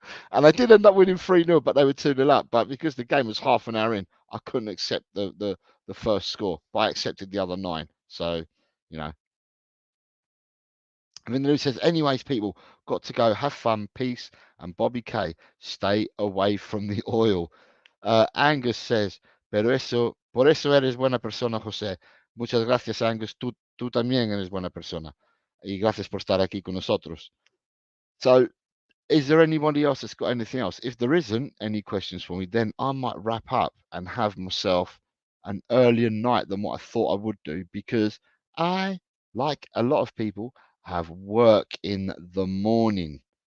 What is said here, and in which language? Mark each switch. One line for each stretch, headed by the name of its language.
English: And they did end up winning 3-0, but they were 2-0 up. But because the game was half an hour in, I couldn't accept the first score, but I accepted the other 9. So, you know. And then Lou says, anyways, people, got to go. Have fun. Peace. And Bobby K, stay away from the oil. Angus says,
Spanish: por eso eres buena persona, José. Muchas gracias, Angus. Tú también eres buena persona. Y gracias por estar aquí con nosotros.
English: So, is there anybody else that's got anything else? If there isn't any questions for me, then I might wrap up and have myself an earlier night than what I thought I would do, because I, like a lot of people, have work in the morning.